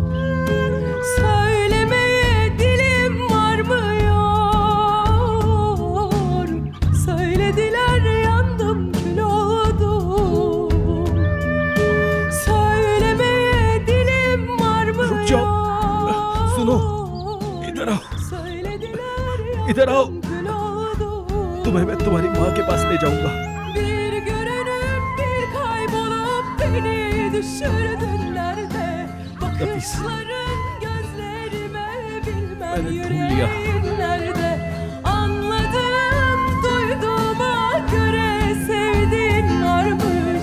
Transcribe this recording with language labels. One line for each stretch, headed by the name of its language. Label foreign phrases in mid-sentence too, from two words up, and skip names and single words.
Turkish: Söylemeye dilim varmıyor. Söylediler yandım kül oldum. Söylemeye dilim varmıyor.
Hindi: रुक जाओ, सुनो, इधर आओ, इधर आओ। तुम्हें मैं तुम्हारी माँ के पास ले जाऊंगा।
Turkish: Bir görünüp bir kaybolup beni düşürdüler de bakışların gözlerime bilmem yüreğim nerede. Anladım duyduğuma göre sevdiğin varmış.